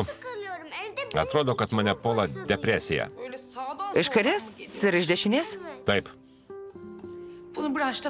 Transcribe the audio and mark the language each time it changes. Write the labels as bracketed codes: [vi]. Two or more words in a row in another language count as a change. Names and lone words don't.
[tr] Kalıyorum evde. [lt] Atrodo, kad mane puola depresija. [tr] Böyle sağdan [lt] Iš kairės ir iš dešinės? Taip. [tr] Bunu branşta